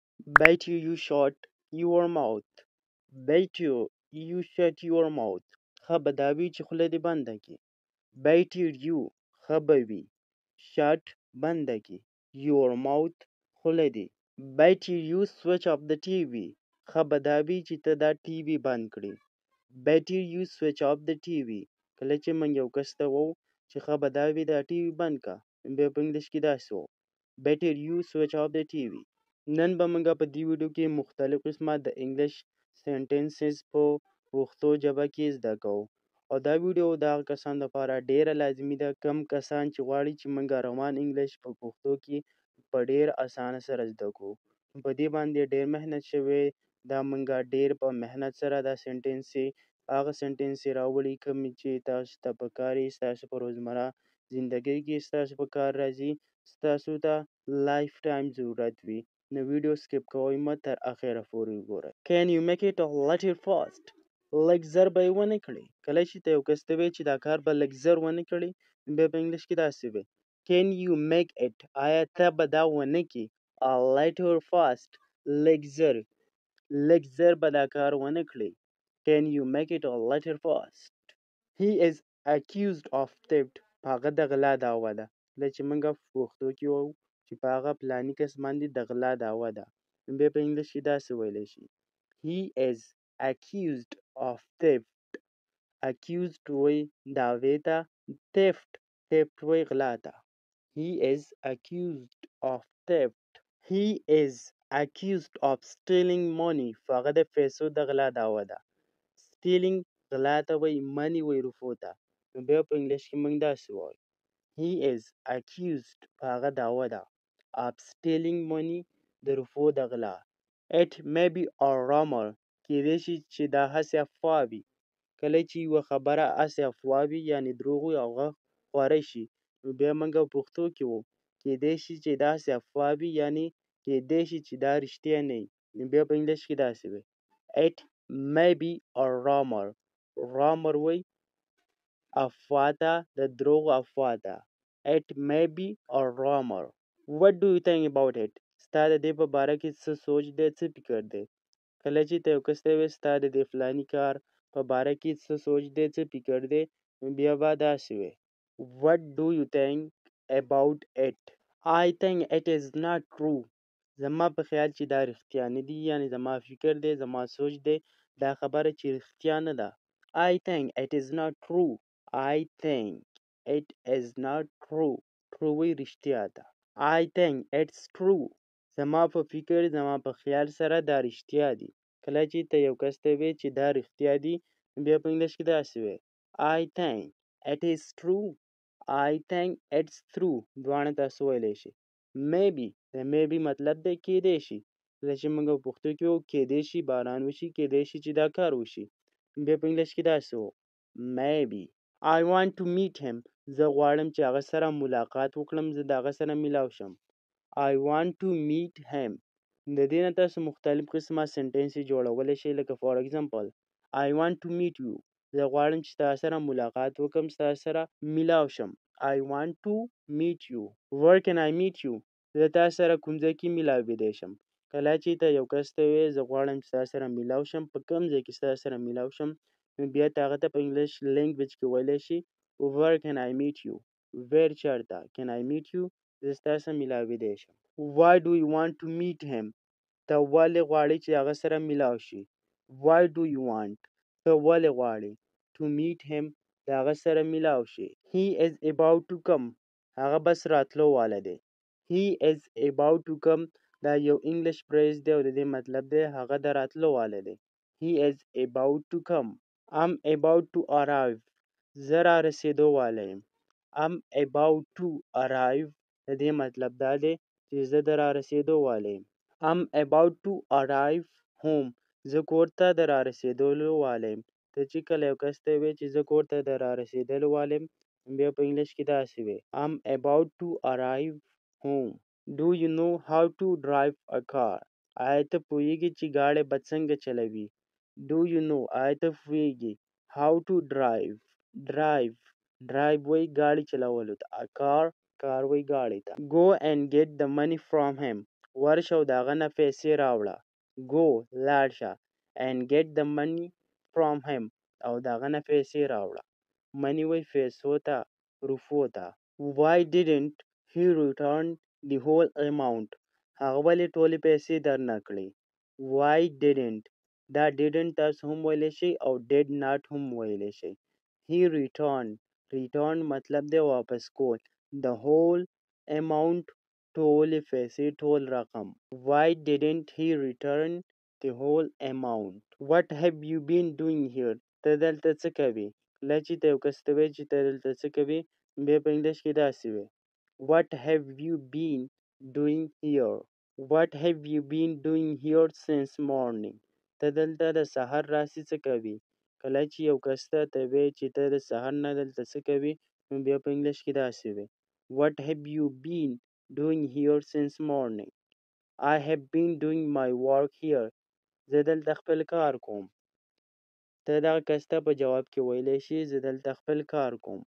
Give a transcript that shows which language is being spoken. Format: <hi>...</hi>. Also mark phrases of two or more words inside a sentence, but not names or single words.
<en>Bet you shut your mouth. Bet you shut your mouth.</en> <ps>ښه به دا وي چې خوله دې بنده کړي.</ps> <en>Better you</en> <ps>ښه به وي. Shut بنده کړي.</ps> <en>Your mouth</en> <ps>خوله دې.</ps> <en>Better you switch off the TV.</en> <ps>ښه به دا وي چې ته دا ټي وي بند کړې.</ps> <en>Better you switch off the TV.</en> <ps>کله چې موږ یو کس ته وو چې ښه به دا وي دا ټي وي بند کا. بیا په انګلیش کې داسې وو.</ps> <en>Better you switch off the TV.</en> <ps>نن به موږ په دې ویډیو کې مختلف قسمه د</ps> <en>English sentences</en> <ps>په پښتو ژبه کې زده کوو. او دا ویډیو د هغه کسانو لپاره ډیره لازمي ده کم کسان چې غواړي چې موږ روان انګلیش په پښتو کې په ډیر اسانه سره زده کړو. په دې باندې ډیر محنت شوی. دا موږ ډیر په محنت سره دا هغه سنټنسې راوړي کوم چې تاسو ته پکار وي، ستاسو په روزمره زندګۍ کې ستاسو په کار راځي، ستاسو ته</ps> <en>life time</en> <ps>ضرورت وي. نو ویډیو سکیپ کوئ مه، تر اخره پورې وګورئ.</ps> <en>Can you make it a little fast؟</en> <ps>لږ زر به یې ونه کړې. کله چې ته یو کس ته وایې چې دا کار به لږ زر ونه کړې، بیا په انګلیش کې داسې وایي</ps> <en>Can you make it؟</en> <ps>آیا ته به دا ونه کړې</ps> <en>a little fast؟</en> <ps>لږ زر به دا کار ونه کړې.</ps> <en>Can you make it a little fast؟ He is accused of theft.</en> <ps>هغه د غلا دعوه ده. کله چې موږ په پښتو کې وایو چې په هغه فلاني کس باندې د غلا دعوه ده، بیا په انګلیش کې داسې ویلی شي</ps> <en>He is accused of theft.</en> <ps>Accused وایي دعوې ته، theft وایي غلا ته.</ps> <en>He is accused of theft. He is accused of stealing money.</en> <ps>هغه د پیسو د غلا دعوه ده. Stealing غلا ته وایي، money وایي رفو ته. نو بیا په انګلیش کې موږ داسې وایو</ps> <en>He is accused</en> <ps>هغه دعوه ده</ps> <en>of stealing money</en> <ps>د رفو د غلا.</ps> <en>It may be a rumor.</en> <ps>کیدای شي چې دا هسې افوا وي. کله چې یوه خبره هسې افوا وي یعنې دروغ وي او هغه خوره شي، نو بیا موږ په پښتو کې وو کیدای شي چې دا هسې افوا وي یعنې کیدای شي چې دا رښتیا نه وي. نو بیا په انګلیش کې داسې وي</ps> <en>It may be a rumor.</en> <ps>Rumor وایي افوا ته، د دروغ افوا ته.</ps> <en>It may be a rumor. What do you think about it؟</en> <ps>ستا د دې په باره کې څه سوچ دی، څه فکر دی؟ کله چې ته یو کس ته وایې ستا د دې فلاني کار په باره کې څه سوچ دی، څه فکر دی، بیا به داسې وایې</ps> <en>What do you think about it؟ I think it is not true.</en> <ps>زما په خیال چې دا رښتیا نه دي، یعنې زما فکر دی، زما سوچ دی، دا خبره چې رښتیا نه ده.</ps> <en>I think it is not true. I think it is not true.</en> <ps>True وایي رښتیا ده.</ps> <en>I think it's true.</en> <ps>زما په فکر، زما په خیال سره دا رښتیا دي. کله چې ته یو کس ته وایې چې دا رښتیا دي، بیا په انګلیش کې داسې وایې</ps> <en>I think it is true. I think it's true.</en> <ps>دواړه تاسو ویلی شي. Maybe د maybe مطلب دی کیدای شي. کله چې موږ په پښتو کې وایو کیدای شي باران وشي، کیدای شي چې دا کار وشي، بیا په انګلیش کې داسې وایو Maybe.</ps> <en>I want to meet him.</en> <ps>زه غواړم چې هغه سره ملاقات وکړم، زه د هغه سره میلاو شم.</ps> <en>I want to meet him.</en> <ps>د دې نه تاسو مختلف قسمه سنټنسې جوړولی شئ، لکه</ps> <en>for example I want to meet you.</en> <ps>زه غواړم چې ستا سره ملاقات وکړم، ستا سره میلاو شم.</ps> <en>I want to meet you. Where can I meet you؟</en> <ps>زه تا سره کوم ځای کې میلاویدی شم. کله چې ته یو کس ته وایې زه غواړم چې ستا سره میلاو شم، په کوم ځای کې ستا سره میلاو شم، نو بیا ته هغه ته په</ps> <en>English language</en> <ps>کې ویلی شي</ps> <en>Where can I meet you؟</en> <ps>Where چېرته</ps> <en>Can I meet you؟</en> <ps>زه ستا سره میلاویدی شم.</ps> <en>Why do you want to meet him؟</en> <ps>ته ولې غواړې چې هغه سره میلاو شي.</ps> <en>Why do you want؟</en> <ps>ته ولې غواړې</ps> <en>to meet him؟</en> <ps>د هغه سره میلاو شي.</ps> <en>He is about to come.</en> <ps>هغه بس راتلو والا دی.</ps> <en>He is about to come</en> <ps>دا یو</ps> <en>English phrase</en> <ps>دی او د دې مطلب دی هغه د راتلو والا دی.</ps> <en>He is about to come. I'm about to arrive.</en> <ps>زه را رسېدو والا یم.</ps> <en>I'm about to arrive</en> <ps>د دې مطلب دا دی چې زه د را رسېدو والا یم.</ps> <en>I'm about to arrive home.</en> <ps>زه کور ته د را رسېدلو والا یم. ته چې کله یو کس ته وایې چې زه کور ته د را رسېدلو والا یم، بیا په انګلیش کې داسې وایې</ps> <en>I'm about to arrive home. Do you know how to drive a car؟</en> <ps>آیا ته پوهېږې چې ګاډی به څنګه چلوي؟</ps> <en>Do you know</en> <ps>آیا ته پوهېږې</ps> <en>how to drive؟</en> <ps>drive وایي ګاډي چلولو ته. A car وایي ګاډي ته.</ps> <en>Go and get the money from him.</en> <ps>ورشه او د هغه نه پیسې راوړه. go لاړ شه</ps> <en>and get the money from him</en> <ps>او د هغه نه پیسې راوړه. money وایي پیسو ته، روپو ته.</ps> <en>why didn't he return the whole amount</en> <ps>هغه ولې ټولې پیسې درنه کړې.</ps> <en>why didn't</en> <ps>دا didn't تاسو هم ویلی شئ او</ps> <en>did not</en> <ps>هم ویلی شئ.</ps> <en>he return</en> <ps>مطلب دی واپس کول.</ps> <en>the whole amount</en> <ps>ټولې پیسې ټول رقم.</ps> <en>why didn't he return the whole amount. what have you been doing here</en> <ps>ته دلته څه کوې. کله چې ته یو کس ته وایې چې ته دلته څه کوې بیا په انګلیش کې داسې وایي</ps> <en>what have you been doing here. what have you been doing here since morning</en> <ps>ته دلته د سهار راهیسې څه کوې. کله چې یو کس ته وایې چې ته د سهار نه دلته څه کوې نو بیا په انګلیش کې داسې وایي</ps> <en>what have you been doing here since morning. I have been doing my work here</en> <ps>زه دلته خپل کار کوم. ته دغه کس ته په جواب کې ویلی شي زه دلته خپل کار کوم.</ps>